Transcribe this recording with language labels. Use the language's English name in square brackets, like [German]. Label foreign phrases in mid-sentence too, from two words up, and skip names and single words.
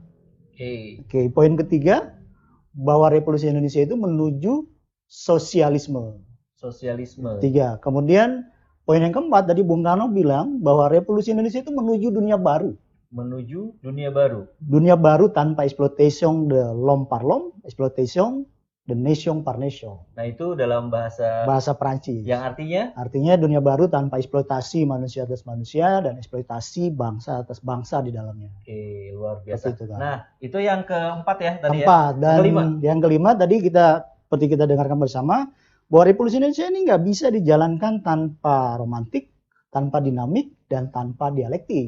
[Indonesian] Oke. Poin ketiga, bahwa revolusi Indonesia itu menuju sosialisme. 3. Kemudian poin yang keempat tadi Bung Karno bilang bahwa revolusi Indonesia itu menuju dunia baru. Dunia baru tanpa [French] exploitation de l'homme par l'homme, exploitation de nation par nation. [Indonesian] Nah, itu dalam bahasa Perancis. Yang artinya dunia baru tanpa eksploitasi manusia atas manusia dan eksploitasi bangsa atas bangsa di dalamnya. Oke, luar biasa. Itu, kan. Nah, itu yang keempat ya tadi Dan yang kelima tadi seperti kita dengarkan bersama, bahwa revolusi Indonesia ini nggak bisa dijalankan tanpa romantik, tanpa dinamik, dan tanpa dialektik.